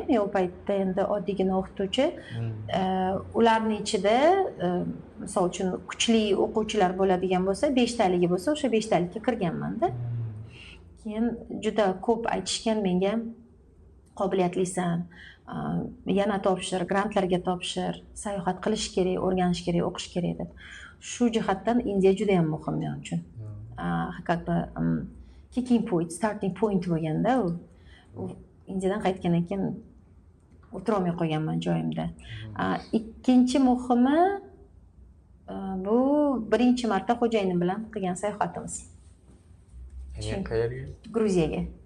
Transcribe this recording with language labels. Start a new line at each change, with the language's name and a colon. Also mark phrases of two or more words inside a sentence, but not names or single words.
Uzbek: Men u paytda endi oddiygina o'qituvchi. Ularning ichida misol uchun kuchli o'quvchilar bo'ladigan bo'lsa, 5 taligi bo'lsa, o'sha 5 talikka kirganman-da. Keyin juda ko'p aytishgan menga, qobiliyatlisan, yana topshir, grantlarga topshir, sayohat qilish kerak, o'rganish kerak, o'qish kerak deb. Shu jihatdan Indiya juda ham muhim men uchun. Haqiqatda
English: kicking point, starting point
Uzbek: bo'lganda u Indiyadan qaytgandan keyin o'tira olmay qolganman joyimda. Ikkinchi muhimi bu birinchi marta xo'jayinim bilan qilgan sayohatimiz. Qayerga? Gruziyaga.